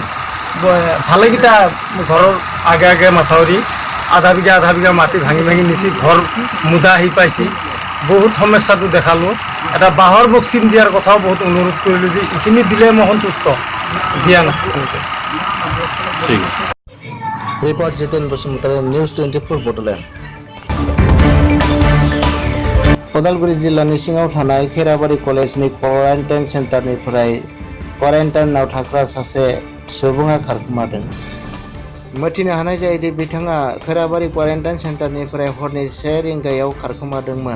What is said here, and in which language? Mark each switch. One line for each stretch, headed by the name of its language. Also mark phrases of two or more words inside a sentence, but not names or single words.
Assamese: ভালেকেইটা ঘৰৰ আগে মাথাউৰি আধা বিঘা মাটি ভাঙি নিছি ঘৰ মুদা আহি পাইছে। বহুত সমস্যাটো দেখালোঁ। এটা বাঁহৰ বক্সিন দিয়াৰ কথাও বহুত অনুৰোধ কৰিলোঁ যে এইখিনি দিলে মই সন্তুষ্ট। দিয়া নাই। রিপোর্ট জিতেন বসুমতারি নিউজ 24 বড'লেण्ड।
Bodo: उदालगुरि जिल्लानि सिङाव थानाय खेराबारि कलेजनि
English: quarantine centre
Bodo: क्वारेन्टाइनआव थाग्रा सासे सुबुङा खारखोमादों। मिथिनो हानाय जायोदि बिथाङा खेराबारि
English: quarantine centre
Bodo: हरनि 1 रिंगायाव खारखोमादोंमोन।